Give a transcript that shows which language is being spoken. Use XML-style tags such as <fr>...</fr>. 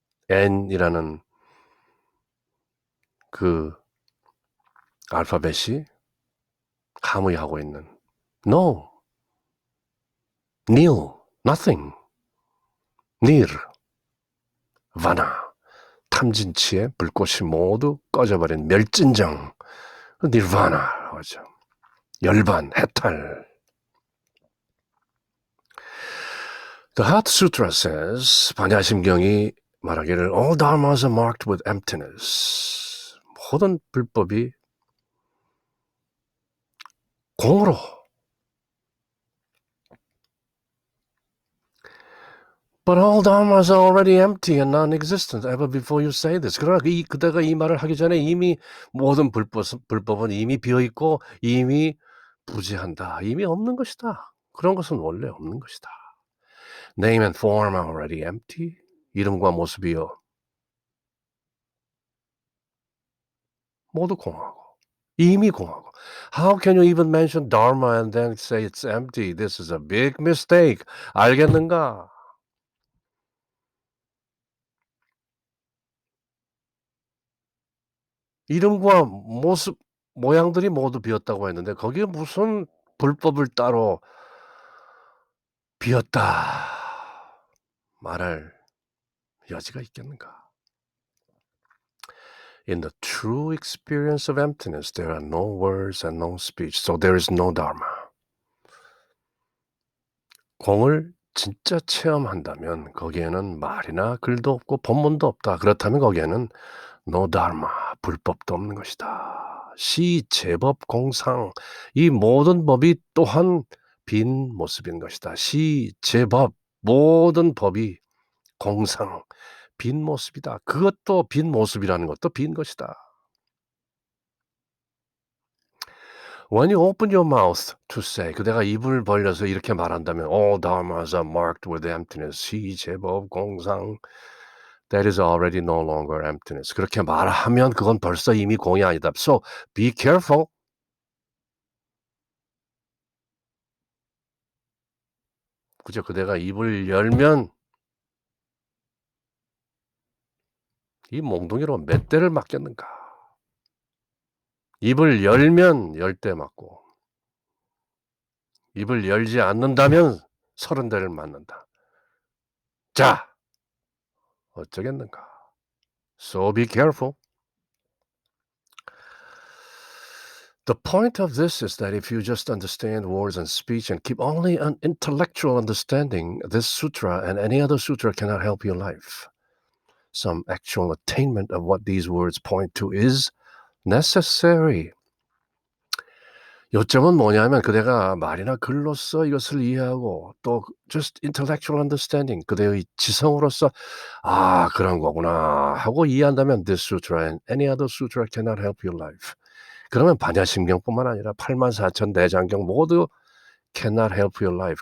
<ko>n이라는 그 알파벳이 함의하고 있는 no, nil, nothing, nir, vana, 탐진치의 불꽃이 모두 꺼져버린 멸진정, 니르바나라고 하죠. 열반, 해탈.</ko> <en>The Heart Sutra says,</en> <ko>반야심경이 말하기를</ko> <en>all dharmas are marked with emptiness.</en> <ko>모든 불법이 공으로,</ko> <en>but all dharmas are already empty and non-existent ever before you say this.</en> <ko>그러나 그대가 이 말을 하기 전에 이미 모든 불법은 이미 비어있고 이미 부재한다. 이미 없는 것이다. 그런 것은 원래 없는 것이다.</ko> <en>Name and form are already empty.</en> <ko>이름과 모습이요, 모두 공하고 이미 공하고.</ko> <en>How can you even mention Dharma and then say it's empty? This is a big mistake.</en> <ko>알겠는가? 이름과 모습, 모양들이 모두 비었다고 했는데 거기에 무슨 불법을 따로 비었다. 말할 여지가 있겠는가?</ko> <en>In the true experience of emptiness, there are no words and no speech, so there is no dharma.</en> <ko>공을 진짜 체험한다면 거기에는 말이나 글도 없고 법문도 없다. 그렇다면 거기에는</ko> <en>no dharma,</en> <ko>불법도 없는 것이다. 시, 제법, 공상 이 모든 법이 또한 빈 모습인 것이다. 시, 제법 모든 법이 공상 빈 모습이다. 그것도 빈 모습이라는 것도 빈 것이다.</ko> <en>When you open your mouth to say</en> <ko>그대가 입을 벌려서 이렇게 말한다면</ko> <en>all dharmas are marked with emptiness.</en> <ko>시, 제법, 공상</ko> <en>that is already no longer emptiness.</en> <ko>그렇게 말하면 그건 벌써 이미 공이 아니다.</ko> <en>So be careful.</en> <ko>그죠? 그대가 입을 열면 이 몽둥이로 몇 대를 맞겠는가? 입을 열면 10대 맞고 입을 열지 않는다면 30대를 맞는다. 자, 어쩌겠는가?</ko> <en>So be careful. The point of this is that if you just understand words and speech and keep only an intellectual understanding, this sutra and any other sutra cannot help your life. Some actual attainment of what these words point to is necessary.</en> <ko>요점은 뭐냐면 그대가 말이나 글로써 이것을 이해하고 또</ko> <en>just intellectual understanding</en> <ko>그대의 지성으로서 아 그런 거구나 하고 이해한다면</ko> <en>this sutra and any other sutra cannot help your life.</en> <ko>그러면 반야심경뿐만 아니라 84,000 대장경 모두</ko> <en>cannot help your life.</en>